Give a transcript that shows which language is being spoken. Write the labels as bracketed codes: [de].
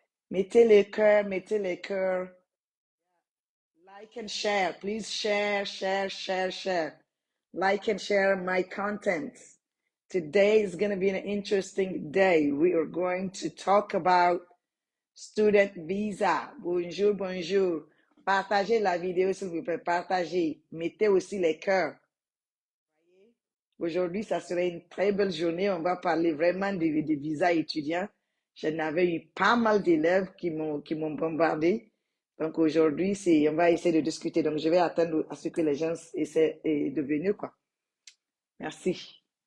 [fr] Mettez les cœurs, mettez les cœurs. [en] Like and share. Please share, share, share, share. Like and share my content. Today is going to be an interesting day. We are going to talk about student visa. [fr] Bonjour, bonjour. Partagez la vidéo s'il vous plaît. Partagez. Mettez aussi les cœurs. Aujourd'hui, ça serait une très belle journée. On va parler vraiment des visas étudiants. J'en avais eu pas mal d'élèves qui m'ont bombardé. Donc aujourd'hui, on va essayer de discuter. Donc je vais attendre à ce que les gens essaient de venir, quoi. Merci.